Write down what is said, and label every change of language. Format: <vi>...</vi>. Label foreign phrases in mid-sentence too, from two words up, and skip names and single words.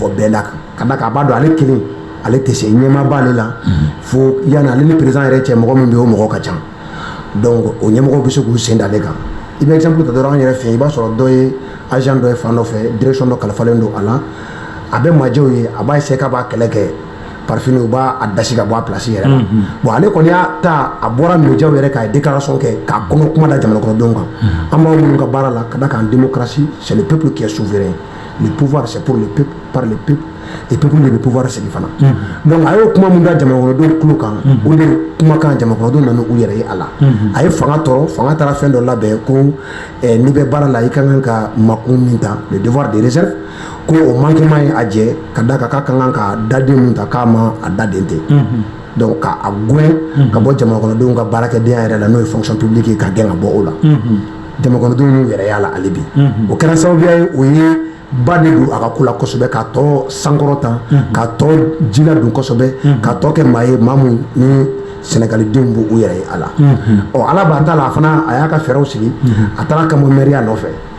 <bm>fɔ bɛɛ la kan ka da k'a b'a dɔn ale kelen ale tɛ se ɲɛmaa b'ale la fo yanni ale ni président yɛrɛ cɛ mɔgɔ min bɛ yen o mɔgɔ ka ca donc o ɲɛmɔgɔw bɛ se k'u sen da ale kan i bɛ exemple ta dɔrɔn an yɛrɛ fɛ yen i b'a sɔrɔ dɔ ye agent dɔ ye fan dɔ fɛ direction dɔ kalifalen don a la a bɛ majɛw ye a b'a essayer k'a b'a kɛlɛ kɛ</bm> <fr>par fini</fr> <bm>u b'a dasi ka bɔ a place yɛrɛ la bon ale kɔni y'a ta a bɔra médiaw yɛrɛ k'a ye déclaration kɛ k'a kɔnɔ kuma da jamana kɔnɔdenw kan an b'aw minnu ka baara la ka da kan</bm> <fr>démocratie c'est le peuple qui est souverain le pouvoir c'est pour le peuple par le peuple et peuple de le pouvoir</fr> <bm>segin fana donc a y'o kuma min da jamana kɔnɔdenw tulo kan o de kumakan jamana kɔnɔdenw nana u yɛrɛ ye a la a ye fanga tɔrɔ fanga taara fɛn dɔ labɛn ko n'i bɛ baara la i ka kan ka makun min ta</bm> <fr>le devoir de réserve</fr> <bm>ko o manquement ye a jɛ ka da kan k'a ka kan ka daden min ta k'a ma a daden tɛ donc k'a gɛn ka bɔ jamana kɔnɔdenw ka baarakɛdenya yɛrɛ la n'o ye</bm> <fr>fonction publique</fr> <bm>ye ka gɛn ka bɔ o la jamana kɔnɔdenw y'u yɛrɛ y'a la ale bi o kɛra sababuya ye o ye ba de don a ka ko la kosɛbɛ k'a tɔ sankɔrɔta k'a tɔ ji ladon kosɛbɛ k'a tɔ kɛ maa ye maa mun ni sɛnɛgalidenw b'u yɛrɛ ye a la ala b'a ta la a fana a y'a ka fɛɛrɛw sigi a taara Kamo mairia nɔfɛ</bm>